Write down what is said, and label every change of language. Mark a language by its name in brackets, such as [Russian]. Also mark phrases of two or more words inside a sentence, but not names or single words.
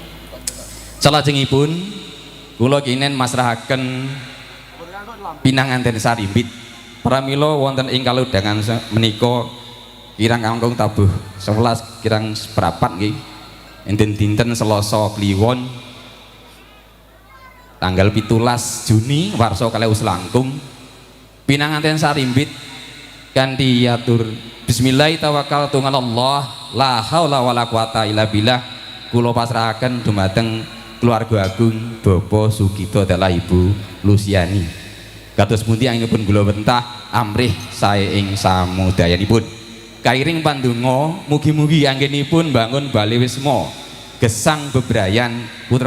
[Javanese] Salajengipun kula kinen masrahaken pinanganten sarimbit pramila wonten ing kalodhangan menika kirang langkung tabuh 11 kirang seprapat nggih enten dinten Selasa Kliwon tanggal 17 Juni warsa kalih langkung pinanganten sarimbit kanthi atur [Arabic] بسم الله توكلت على الله لا حول ولا قوة إلا بالله [Javanese] kula pasrahaken dumateng keluarga agung Bapak Sugito dalah Ibu Lusiani kados pundi anggenipun kula wentah amrih sae ing samudayanipun kairing pandonga mugi-mugi anggenipun bangun bali wisma gesang bebrayan putra